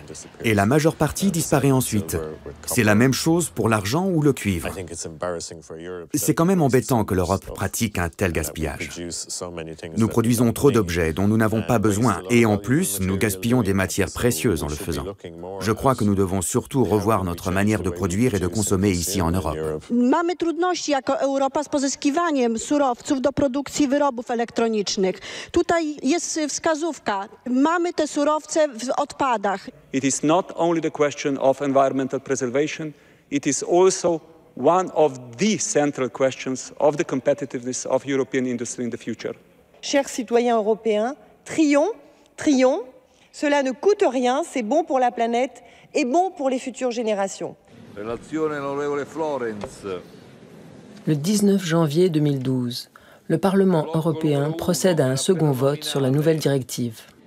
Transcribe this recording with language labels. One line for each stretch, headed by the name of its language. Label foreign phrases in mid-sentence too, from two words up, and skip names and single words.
French: Et la majeure partie disparaît ensuite. C'est la même chose pour l'argent ou le cuivre. C'est quand même embêtant que l'Europe pratique un tel gaspillage. Nous produisons trop d'objets dont nous n'avons pas besoin et en plus, nous gaspillons des matières précieuses en le faisant. Je crois que nous devons surtout revoir notre manière de produire et de consommer ici en Europe.
Polish: Mamy trudności jako Europa z pozyskiwaniem surowców do produkcji wyrobów elektronicznych. Tutaj jest wskazówka. Mamy te surowce w odpadach.
English: It is not only the question of environmental preservation, it is also one of the central questions of the competitiveness of European industry in the future.
French: Chers citoyens européens, trions. Cela ne coûte rien, c'est bon pour la planète et bon pour les futures générations. Le 19 janvier 2012, le Parlement européen procède à un second vote sur la nouvelle directive.